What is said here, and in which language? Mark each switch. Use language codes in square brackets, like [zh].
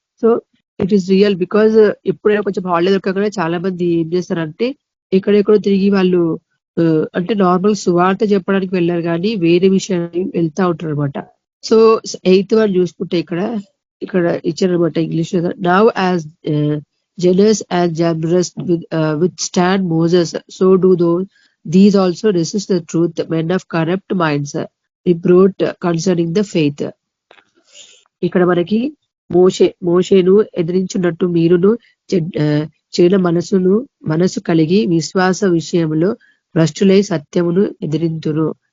[en] So it is real. [te] Because ఎప్పుడైనా కొంచెం holiday దొరకగానే చాలా మంది ఏం చేస్తారంటే ఎక్కడెక్కడో తిరిగి వాళ్ళు అంటే నార్మల్ సువార్త చెప్పడానికి వెళ్ళారు కానీ వేరే విషయాన్ని వెళ్తా ఉంటారు అనమాట. సో 8th వన్ చూసుకుంటే ఇక్కడ ఇచ్చారనమాట ఇంగ్లీష్ లో. [en] Now as Jannes and Jambres withstand Moses, so do these also resist the truth, men of corrupt minds, reproach concerning the faith. [te] ఇక్కడ మనకి మోషేను ఎదిరించున్నట్టు మీరును చెడు మనసు కలిగి విశ్వాస విషయంలో భ్రష్టులై సత్యమును ఎదిరింతురు.